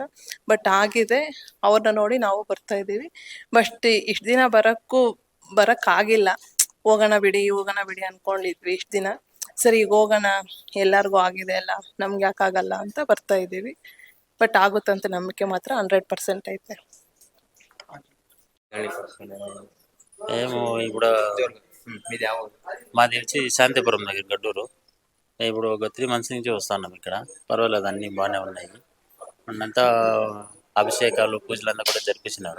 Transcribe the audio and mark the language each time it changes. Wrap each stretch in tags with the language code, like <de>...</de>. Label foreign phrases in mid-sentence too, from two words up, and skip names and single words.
<kn>ಬಟ್ ಆಗಿದೆ. ಅವ್ರನ್ನ ನೋಡಿ ನಾವು ಬರ್ತಾ ಇದ್ದೀವಿ. ಬಟ್ ಇಷ್ಟು ದಿನ ಬರೋಕ್ಕಾಗಿಲ್ಲ. ಹೋಗೋಣ ಬಿಡಿ ಅನ್ಕೊಂಡಿದ್ವಿ ಇಷ್ಟು ದಿನ. ಸರಿ, ಈಗ ಹೋಗೋಣ, ಎಲ್ಲರಿಗೂ ಆಗಿದೆ ಅಲ್ಲ, ನಮ್ಗೆ ಯಾಕಾಗಲ್ಲ ಅಂತ ಬರ್ತಾ ಇದ್ದೀವಿ. ಬಟ್ ಆಗುತ್ತಂತ ನಂಬಿಕೆ ಮಾತ್ರ 100% ಐತೆ.</kn> <te>మేము ఇప్పుడు మాది వచ్చి శాంతిపురం దగ్గర గడ్డూరు. ఇప్పుడు ఒక 3 months నుంచి వస్తున్నాం ఇక్కడ. పర్వాలేదు, అన్నీ బాగానే ఉన్నాయి. అంతా అభిషేకాలు పూజలంతా కూడా జరిపించినారు.</te>